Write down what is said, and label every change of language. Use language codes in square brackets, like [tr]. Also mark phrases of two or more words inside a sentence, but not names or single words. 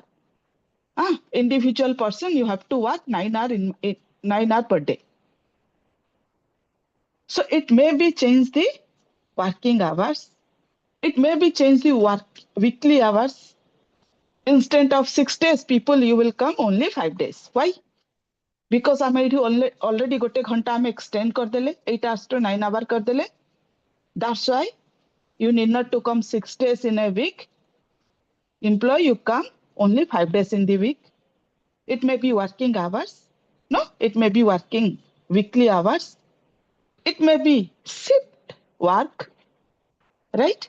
[en] Individual person, you have to work 9 hours in 9 hours per day. So it may be change the working hours. It may be change the weekly hours. Instead of 6 days, people you will come only 5 days. Why? Because [or] ଆମେ ଏଠି [en] already [or] ଗୋଟେ ଘଣ୍ଟା ଆମେ [en] extend କରିଦେଲେ 8 hours to 9 hours କରିଦେଲେ. That's why you need not to come 6 days in a week. Employee, you come only 5 days in the week. It may be working hours. No, it may be working weekly hours. It may be shift work, right?